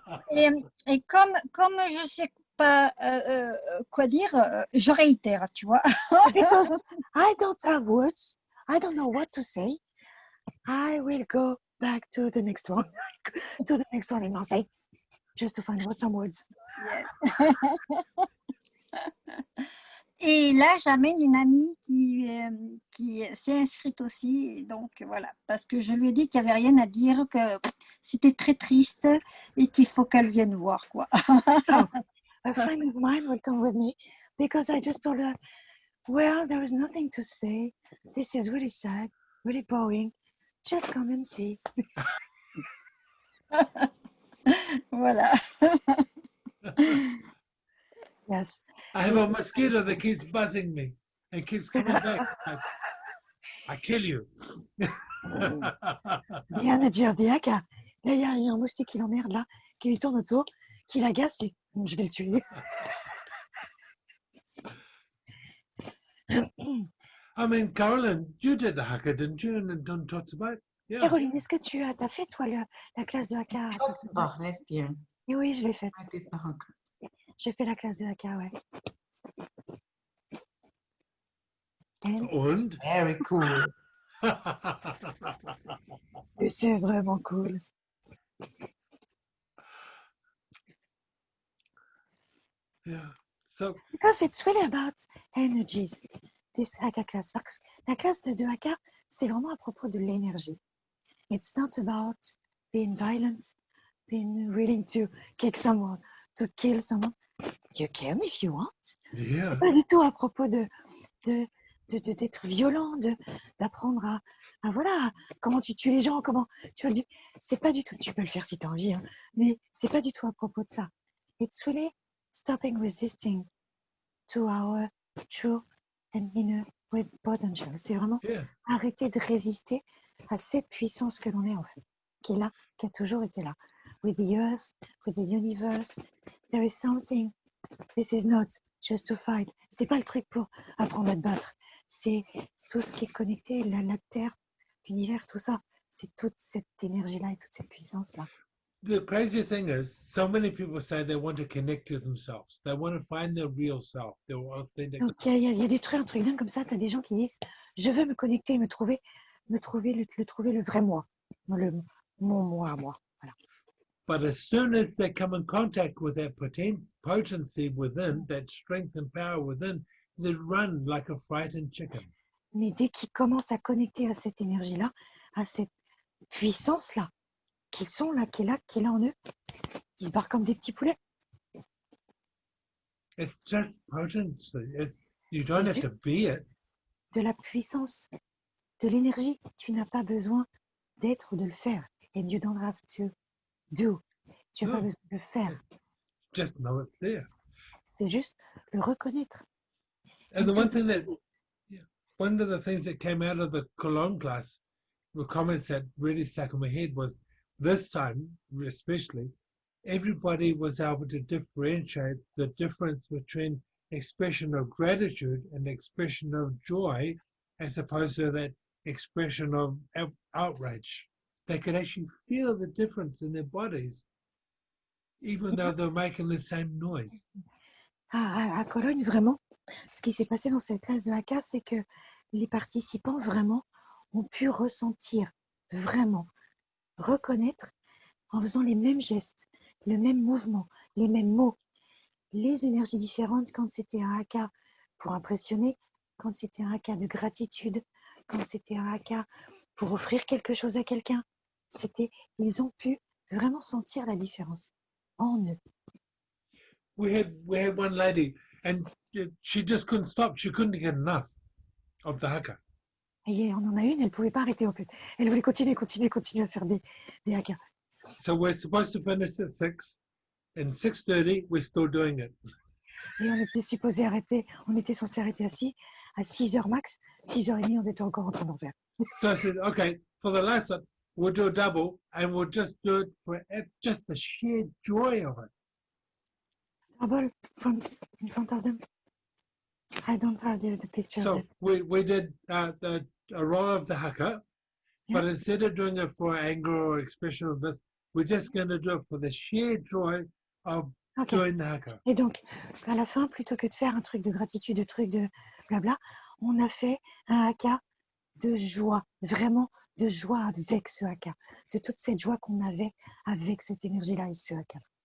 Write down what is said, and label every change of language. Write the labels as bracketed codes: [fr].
[fr] Et comme je sais pas quoi dire, je réitère, tu vois. [en] Because I don't have words, I don't know what to say. I will go back to the next one, to the next one in Marseille, just to find out some words. Yes. [fr] Et là, j'amène une amie qui s'est inscrite aussi, donc voilà, parce que je lui ai dit qu'il n'y avait rien à dire, que c'était très triste et qu'il faut qu'elle vienne voir, quoi. [en] So, a friend of mine will come with me because I just told her, well, there is nothing to say. This is really sad, really boring. Just come and see. [fr] Voilà. [en] Yes. I have a mosquito that keeps buzzing me and keeps coming back. I kill you. The energy of the Haka. [fr] Là, il y a un moustique qui l'emmerde, là, qui lui tourne autour, qui l'agace et je vais le tuer. [en] I mean, Carolyn, you did the haka, didn't you? And done talks about. Yeah. [fr] Caroline, est-ce que tu as fait, toi, la classe de Haka? [en] last year. [fr] Et oui, je l'ai faite. [en] I did the haka. [fr] J'ai fait la classe de Haka, ouais. [en] And Very cool. [fr] Et c'est vraiment cool. [en] yeah. So Because it's really about energies, this Haka class. [fr] Parce que la classe de Haka, c'est vraiment à propos de l'énergie. [en] It's not about being violent, being willing to kick someone, to kill someone. You can if you want. yeah. [fr] Pas du tout à propos d'être violent, d'apprendre à voilà, comment tu tues les gens, comment tu vas c'est pas du tout, tu peux le faire si tu as envie, hein, mais c'est pas du tout à propos de ça. [en] It's really stopping resisting to our true and inner potential. [fr] C'est vraiment [en] Yeah. [fr] arrêter de résister à cette puissance que l'on est en fait, qui est là, qui a toujours été là. [en] With the earth, with the universe, there is something. This is not just to fight. [fr] C'est pas le truc pour apprendre à te battre. C'est tout ce qui est connecté, la terre, l'univers, tout ça. C'est toute cette énergie-là et toute cette puissance-là. [en] The crazy thing is, so many people say they want to connect to themselves. They want to find their real self, their authentic. [fr] Donc il y a des trucs, un truc dingue comme ça. Tu as des gens qui disent, je veux me connecter, me trouver le vrai moi, mon moi à moi. Voilà. [en] But as soon as they come in contact with that potency within, that strength and power within, they run like a frightened chicken. [fr] Mais dès qu'ils commencent à connecter à cette énergie-là, à cette puissance-là, qui est là en eux, ils se barrent comme des petits poulets. [en] It's just potency. You don't have to be it. [fr] De la puissance, de l'énergie. Tu n'as pas besoin d'être ou de le faire. [en] And you don't have to do. [fr] Tu n'as pas besoin de le faire. [en] Just know it's there. [fr] C'est juste le reconnaître. [en] And the one thing that one of the things that came out of the Cologne class, the comments that really stuck in my head was this time, especially, everybody was able to differentiate the difference between expression of gratitude and expression of joy, as opposed to that expression of outrage. They could actually feel the difference in their bodies, even though they're making the same noise. [fr] À Cologne, vraiment, ce qui s'est passé dans cette classe de haka, c'est que les participants vraiment ont pu ressentir, vraiment, reconnaître en faisant les mêmes gestes, le même mouvement, les mêmes mots, les énergies différentes quand c'était un haka pour impressionner, quand c'était un haka de gratitude, quand c'était un haka pour offrir quelque chose à quelqu'un. Ils ont pu vraiment sentir la différence en eux. [en] We had one lady, and she just couldn't stop. She couldn't get enough of the haka. [fr] Et on en a une, elle ne pouvait pas arrêter en fait. Elle voulait continuer à faire des hakas. [en] So we're supposed to finish at 6. And 6:30, we're still doing it. [fr] Et on était supposé arrêter, on était censé arrêter à 6h max. 6h30, on était encore en train d'en faire. [en] So I said, okay, for the last one, we'll do a double, and we'll just do it for just the sheer joy of it. Trouble in front of them. I don't have the picture of So it. we did a roll of the haka, but Yeah. instead of doing it for anger or expression of this, we're just going to do it for the sheer joy of Okay. doing the haka. [fr] Et donc, à la fin, plutôt que de faire un truc de gratitude, un truc de blabla, on a fait un haka de joie, vraiment de joie avec ce haka, de toute cette joie qu'on avait avec cette énergie-là et ce haka.